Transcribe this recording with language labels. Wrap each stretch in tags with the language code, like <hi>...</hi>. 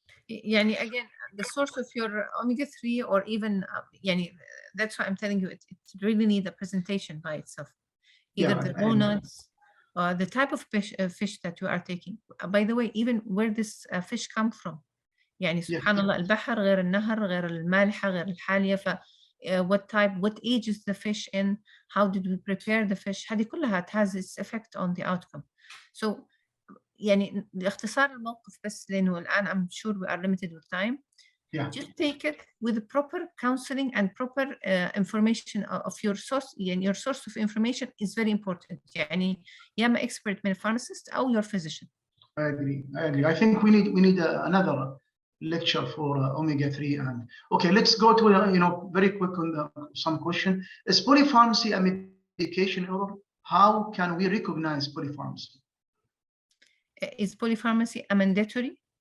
<en>يعني again, the source of your omega-3, or even that's why I'm telling you, it really needs a presentation by itself. Either the raw nuts, the type of fish that you are taking. By the way, even where this fish come from.</en> <ar>يعني سبحان الله, البحر غير النهر غير المالحة غير الحالية.</ar> <en>ف what age is the fish in, how did we prepare the fish,</en> <ar>هذه كلها</ar> <en>it has its effect on the outcome. So</en> <ar>لاختصار الموقف بس, لأنه الآن</ar> <en>I'm sure we are limited with time. Just take it with proper counseling and proper information of your source. Your source of information is very important.</en> <ar>يعني يا إما expert من pharmacist أو</ar> <en>your physician. I agree. I think we need another lecture for omega-3. And okay, let's go to very quick on some question. Is polypharmacy a medication error? How can we recognize polypharmacy? Is polypharmacy a mandatory?</en>